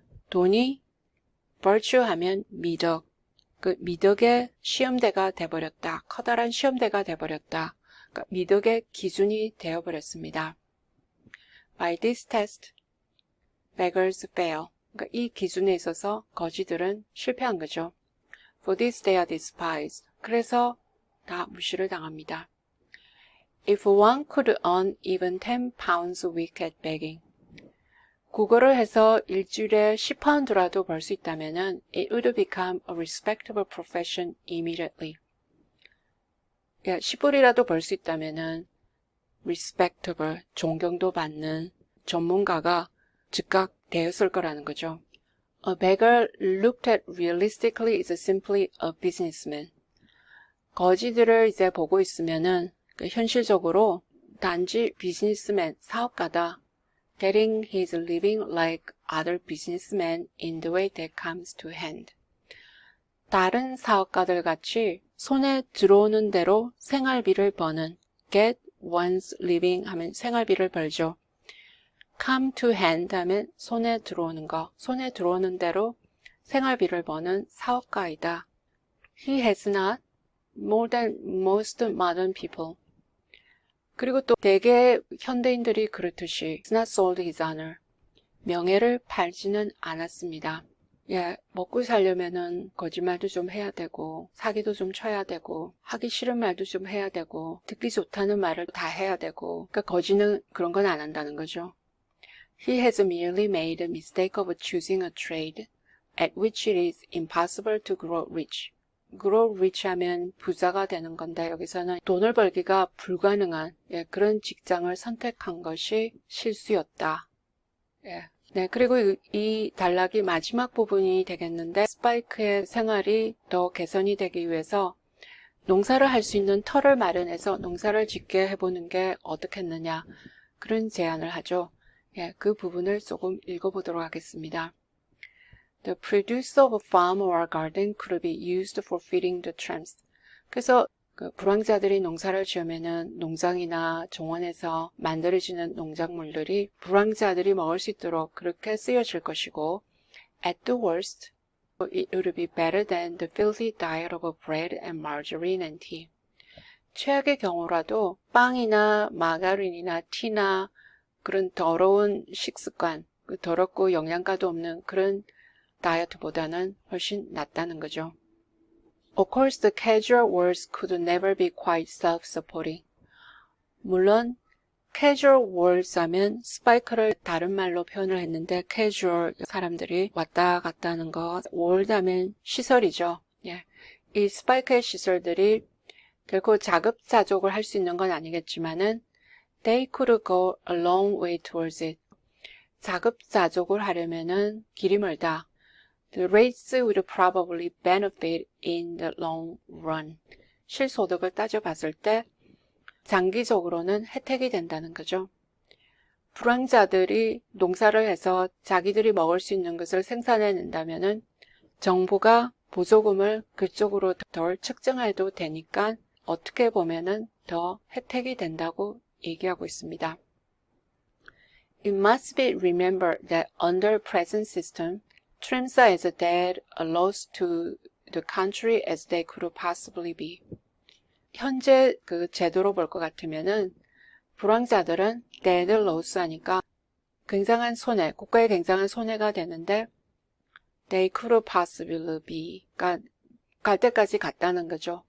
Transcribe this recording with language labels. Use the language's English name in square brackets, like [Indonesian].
[Korean] 돈이 virtue 하면 미덕, 그 미덕의 시험대가 돼버렸다. 커다란 시험대가 돼버렸다. 그러니까 미덕의 기준이 되어버렸습니다. [English] By this test, beggars fail. [Korean] 그러니까 이 기준에 있어서 거지들은 실패한 거죠. [English] For this they are despised. [Korean] 그래서 다 무시를 당합니다. [English] If one could earn even 10 pounds a week at begging. [Korean] 국어를 해서 일주일에 10파운드라도 벌 수 있다면은 [English] it would become a respectable profession immediately. [Korean] 10불이라도 벌 수 있다면은 respectable, 존경도 받는 전문가가 즉각 되었을 거라는 거죠. [English] A beggar looked at realistically is simply a businessman. [Korean] 거지들을 이제 보고 있으면은 현실적으로 단지 비즈니스맨, 사업가다. [English] Getting his living like other businessmen in the way that comes to hand. [Korean] 다른 사업가들 같이 손에 들어오는 대로 생활비를 버는 get one's living 하면 생활비를 벌죠. come to hand 하면 손에 들어오는 거, 손에 들어오는 대로 생활비를 버는 사업가이다. [English] He has not more than most modern people. [Korean] 그리고 또 대개 현대인들이 그렇듯이 [English] has not sold his honor. [Korean] 명예를 팔지는 않았습니다. 먹고 살려면은 거짓말도 좀 해야 되고 사기도 좀 쳐야 되고 하기 싫은 말도 좀 해야 되고 듣기 좋다는 말을 다 해야 되고 그러니까 거지는 그런 건 안 한다는 거죠. [English] He has merely made the mistake of choosing a trade at which it is impossible to grow rich. [Korean] grow rich 하면 부자가 되는 건데 여기서는 돈을 벌기가 불가능한 그런 직장을 선택한 것이 실수였다. 네, 그리고 이 단락이 마지막 부분이 되겠는데 스파이크의 생활이 더 개선이 되기 위해서 농사를 할 수 있는 터를 마련해서 농사를 짓게 해보는 게 어떻겠느냐 그런 제안을 하죠. 그 부분을 조금 읽어보도록 하겠습니다. [English] The produce of a farm or a garden could be used for feeding the tramps. [Korean] 그래서 불황자들이 농사를 지으면은 농장이나 정원에서 만들어지는 농작물들이 불황자들이 먹을 수 있도록 그렇게 쓰여질 것이고, [English] at the worst, it would be better than the filthy diet of bread and margarine and tea. [Korean] 최악의 경우라도 빵이나 마가린이나 티나 그런 더러운 식습관, 더럽고 영양가도 없는 그런 다이어트보다는 훨씬 낫다는 거죠. [English] Of course, the casual words could never be quite self-supporting. [Korean] 물론 casual words 하면 스파이크를 다른 말로 표현을 했는데 casual 사람들이 왔다 갔다 하는 거 word 하면 시설이죠. 이 스파이크의 시설들이 결코 자급자족을 할 수 있는 건 아니겠지만은 [English] they could go a long way towards it. [Korean] 자급자족을 하려면은 길이 멀다. [English] The rates would probably benefit in the long run. [Korean] 실소득을 따져봤을 때 장기적으로는 혜택이 된다는 거죠. 불황자들이 농사를 해서 자기들이 먹을 수 있는 것을 생산해낸다면은 정부가 보조금을 그쪽으로 덜 측정해도 되니까 어떻게 보면은 더 혜택이 된다고 얘기하고 있습니다. [English] It must be remembered that under present system, tramps are as dead a loss to the country as they could possibly be. [Korean] 현재 그 제도로 볼 것 같으면은 불황자들은 dead loss 하니까 굉장한 손해, 국가에 굉장한 손해가 되는데 [English] they could possibly be, [Korean] 그러니까 갈 때까지 갔다는 거죠.